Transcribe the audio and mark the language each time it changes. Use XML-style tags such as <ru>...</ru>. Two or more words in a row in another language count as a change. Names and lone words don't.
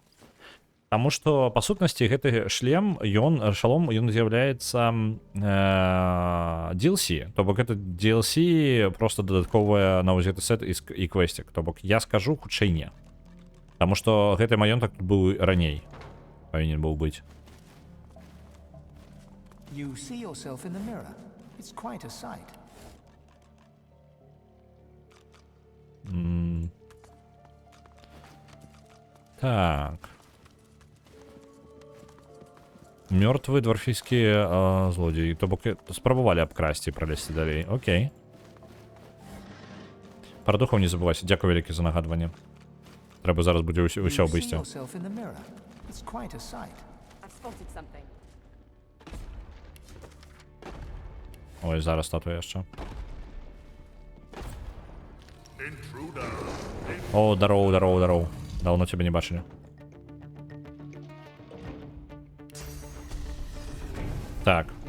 <be>Таму што, па сутнасці, гэты шалом, ён з'яўляецца DLC. То бок, гэта DLC проста дадатковая на ўзяты сет і квестик. То бок, я скажу, хутчэй не. Таму што гэты маёнтак быў раней. Павінен быў быць.</be> <en>You see yourself in the mirror. It's quite a sight.</en> <be>Так. Мёртвы дворфійскі злодзей. То бок спрабавалі абкрасці і пралезці далей. Окей. Пра духаў не забывайся. Дзякуй вялікі за нагадванне. Трэба зараз будзе ўсё</be> <en>You see</en> <be>абысці.</be> <en>yourself in the mirror. It's quite a sight. I've spotted something.</en> <be>Ой, зараз статуя яшчэ. О, дароў. Даўно цябе не бачылі. Так.</be>